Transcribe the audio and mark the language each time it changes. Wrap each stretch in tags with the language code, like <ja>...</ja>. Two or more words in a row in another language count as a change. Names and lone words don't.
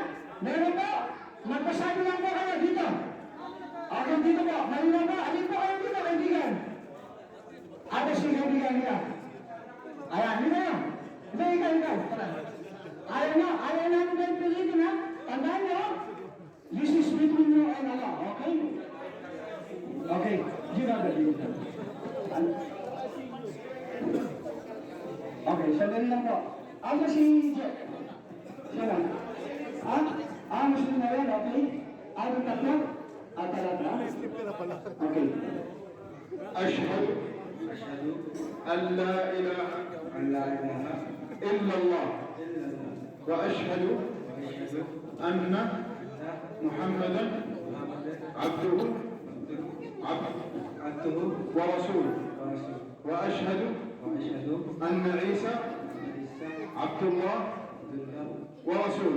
<tl>Meron po. Magpasabi lang po kayo dito. Okay, dito po. Malinaw po. Alin po kayo dito, kaibigan? Si kaibigan nila. Ayan, dito na. Ikaw. Ayaw namin kayo pilitin, ha? Tandaan niyo,</tl> <en>this is between you and Allah, okay?</en> <tl>Okay, okay, sandali lang po. Si Jeff? Siya lang. Muslim na rin, okay? Yung tatlo? Talata? Okay.</tl> <ar>أشهد أن لا إله إلا الله وأشهد أن محمدا عبده ورسوله وأشهد أن عيسى عبد الله ورسوله.</ar>